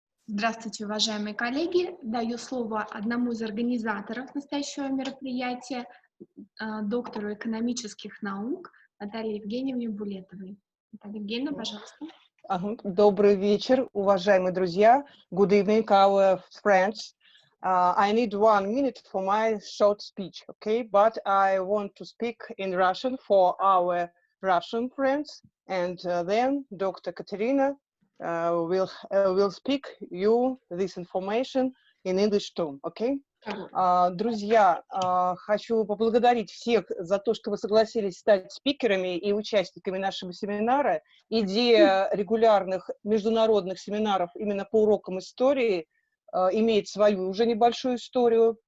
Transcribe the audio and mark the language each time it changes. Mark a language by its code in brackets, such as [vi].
[ru] Здравствуйте, уважаемые коллеги. Даю слово одному из организаторов настоящего мероприятия, доктору экономических наук Наталье Евгеньевне Булетовой. Наталья Евгеньевна, пожалуйста. Добрый вечер, уважаемые друзья. [en] Good evening, our friends. I need 1 minute for my short speech, okay? But I want to speak in Russian for our Russian friends, and then Dr. Katerina will speak you this information in English too, okay? [ru] Друзья, хочу поблагодарить всех за то, что вы согласились стать спикерами и участниками нашего семинара. Идея регулярных международных семинаров именно по урокам истории имеет свою уже небольшую историю.